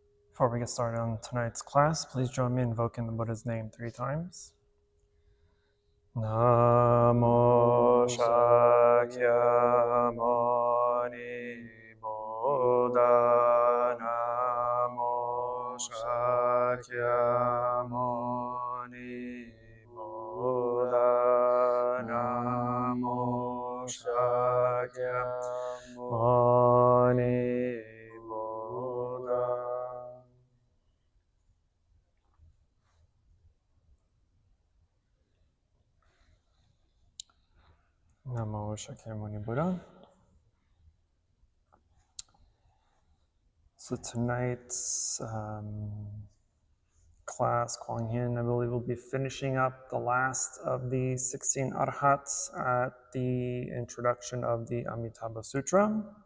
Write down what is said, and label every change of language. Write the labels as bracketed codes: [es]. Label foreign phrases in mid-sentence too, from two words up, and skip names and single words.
[en] Before we get started on tonight's class, please join me in invoking the Buddha's name 3 times. [sa] Namo Shakya Muni Buddha. Namo Shakya Muni Buddha. Namo Shakya Muni Buddha. Namo Shakyamuni Buddha. [en] So tonight's class, Quang, I believe, will be finishing up the last of the 16 Arhats at the introduction of the Amitabha Sutra,